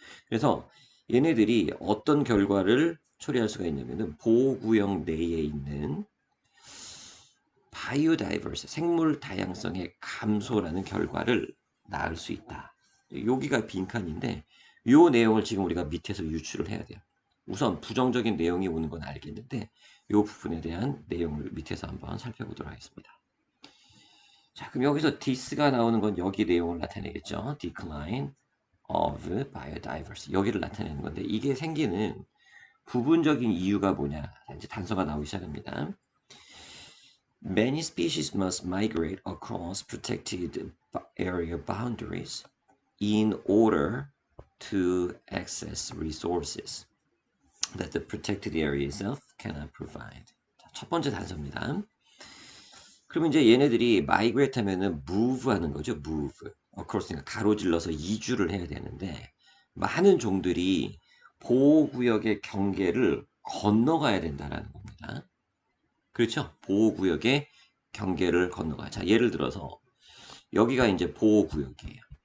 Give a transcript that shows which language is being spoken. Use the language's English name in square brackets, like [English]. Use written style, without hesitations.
[Korean] 그래서 얘네들이 어떤 결과를 초래할 수가 있냐면은 보호구역 내에 있는 바이오다이버스, 생물 다양성의 감소라는 결과를 낳을 수 있다. 여기가 빈칸인데 이 내용을 지금 우리가 밑에서 유추를 해야 돼요. 우선 부정적인 내용이 오는 건 알겠는데 이 부분에 대한 내용을 밑에서 한번 살펴보도록 하겠습니다. 자, 그럼 여기서 this가 나오는 건 여기 내용을 나타내겠죠. [English] decline of biodiversity. [Korean] 여기를 나타내는 건데 이게 생기는 부분적인 이유가 뭐냐. 이제 단서가 나오기 시작합니다. [English] Many species must migrate across protected area boundaries in order to access resources that the protected area itself cannot provide. [Korean] 자, 첫 번째 단서입니다. 그러면 이제 얘네들이 migrate 하면은 move 하는 거죠. [English] move. [Korean] across니까 가로질러서 이주를 해야 되는데 많은 종들이 보호구역의 경계를 건너가야 된다라는 겁니다. 그렇죠? 보호구역의 경계를 건너가야. 자, 예를 들어서 여기가 이제 보호구역이에요.